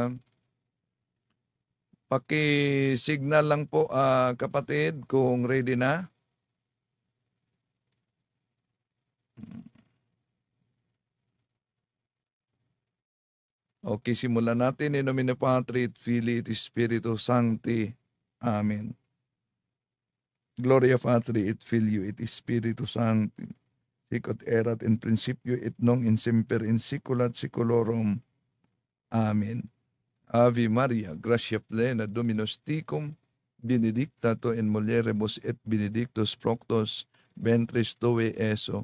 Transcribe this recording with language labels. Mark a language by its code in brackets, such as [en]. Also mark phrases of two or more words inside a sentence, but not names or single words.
[tl] Paki-signal lang po kapatid kung ready na. Okay, simulan natin. [la] In nomine Patri et Filii et Spiritus Sancti. Amen. Gloria Patri et Filio et Spiritus Sancti, sic ut erat in principio et nunc in semper in saecula saeculorum. Amen. Ave Maria, gratia plena, Dominus tecum, benedicta tu in mulieribus et benedictus fructus ventris tui, Iesus.